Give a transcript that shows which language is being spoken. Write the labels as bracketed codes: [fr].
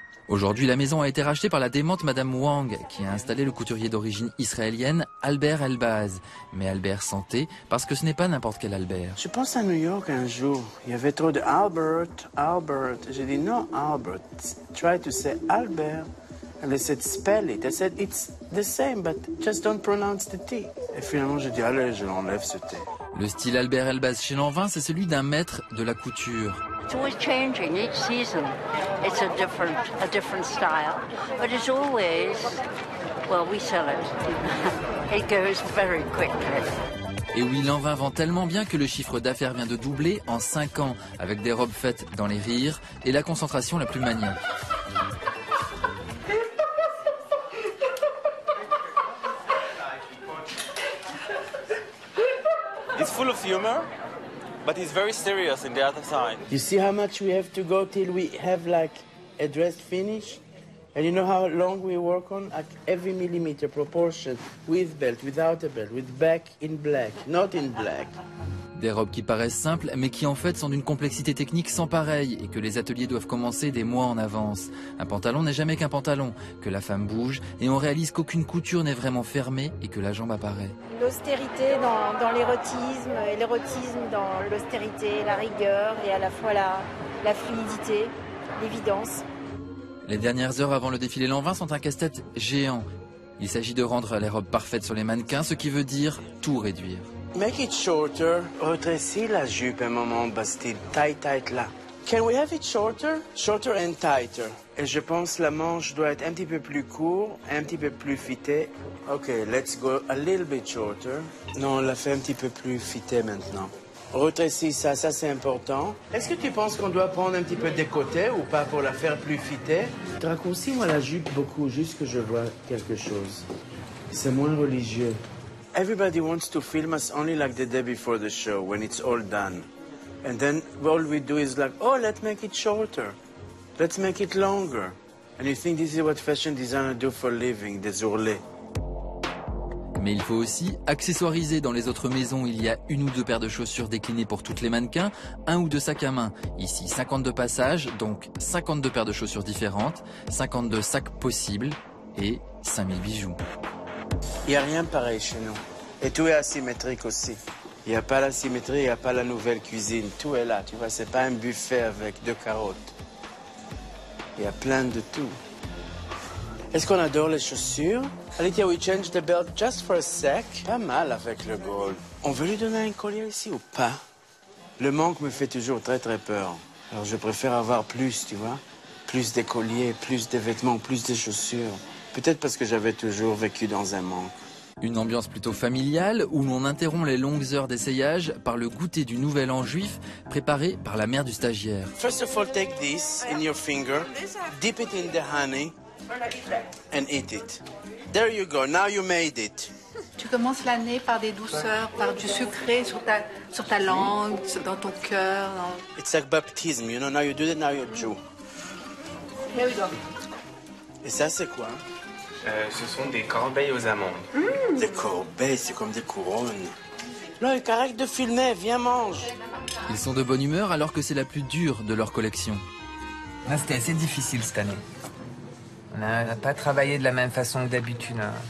[fr] Aujourd'hui, la maison a été rachetée par la démente Madame Wang, qui a installé le couturier d'origine israélienne Albert Elbaz. Mais Albert sentait, parce que ce n'est pas n'importe quel Albert. Je pense à New York un jour. Il y avait trop de Albert. J'ai dit non, Albert. [en] Try to say Albert. And they said spell it. I said it's the same, but just don't pronounce the T. [fr] Et finalement, j'ai dit allez, je l'enlève ce T. Le style Albert Elbaz chez Lanvin, c'est celui d'un maître de la couture. [en] It's always changing each season. It's a different style, but it's always, well, we sell it. It goes very quickly. [fr] Et oui, Lanvin vend tellement bien que le chiffre d'affaires vient de doubler en 5 ans, avec des robes faites dans les rires et la concentration la plus maniaque. [en] It's full of humor, but it's very serious in the other side. You see how much we have to go till we have like a dress finish? And you know how long we work on? Like every millimeter proportion, with belt, without a belt, with back in black, not in black. [fr] Des robes qui paraissent simples, mais qui en fait sont d'une complexité technique sans pareille et que les ateliers doivent commencer des mois en avance. Un pantalon n'est jamais qu'un pantalon, que la femme bouge et on réalise qu'aucune couture n'est vraiment fermée et que la jambe apparaît. L'austérité dans l'érotisme, et l'érotisme dans l'austérité, la rigueur et à la fois la fluidité, l'évidence. Les dernières heures avant le défilé Lanvin sont un casse-tête géant. Il s'agit de rendre les robes parfaites sur les mannequins, ce qui veut dire tout réduire. [en] Make it shorter. [fr] Retrécis la jupe un moment, Bastille. Tight là. [en] Can we have it shorter? Shorter and tighter. [fr] Et je pense la manche doit être un petit peu plus court, un petit peu plus fitée. [en] Ok, let's go a little bit shorter. [fr] Non, on l'a fait un petit peu plus fitée maintenant. Retrécis ça c'est important. Est-ce que tu penses qu'on doit prendre un petit peu des côtés ou pas pour la faire plus fitée? Raccourcis-moi la jupe beaucoup, juste que je vois quelque chose. C'est moins religieux. [en] Everybody wants to film us only like the day before the show, when it's all done. And then all we do is like, oh, let's make it shorter. Let's make it longer. And you think this is what fashion designers do for a living, [fr] des ourlets. Mais il faut aussi accessoiriser. Dans les autres maisons, il y a 1 ou 2 paires de chaussures déclinées pour toutes les mannequins, 1 ou 2 sacs à main. Ici, 52 passages, donc 52 paires de chaussures différentes, 52 sacs possibles et 5000 bijoux. Il n'y a rien pareil chez nous. Et tout est asymétrique aussi. Il n'y a pas la symétrie, il n'y a pas la nouvelle cuisine. Tout est là, tu vois, c'est pas un buffet avec 2 carottes. Il y a plein de tout. Est-ce qu'on adore les chaussures? [en] Alicia, we change the belt just for a sec. [fr] Pas mal avec le gold. On veut lui donner un collier ici ou pas? Le manque me fait toujours très peur. Alors je préfère avoir plus, tu vois. Plus des colliers, plus des vêtements, plus des chaussures. Peut-être parce que j'avais toujours vécu dans un manque. Une ambiance plutôt familiale où l'on interrompt les longues heures d'essayage par le goûter du Nouvel An juif préparé par la mère du stagiaire. [en] First of all, take this in your finger, dip it in the honey and eat it. There you go, now you made it. [fr] Tu commences l'année par des douceurs, par du sucré sur ta langue, dans ton cœur. [en] It's like baptism, you know, now you do it, now you're Jew. Here we go. [fr] Et ça, c'est quoi? Ce sont des corbeilles aux amandes. Des corbeilles, c'est comme des couronnes. Là, il arrête de filmer, viens mange. Ils sont de bonne humeur alors que c'est la plus dure de leur collection. C'était assez difficile cette année. On n'a pas travaillé de la même façon que d'habitude. Hein.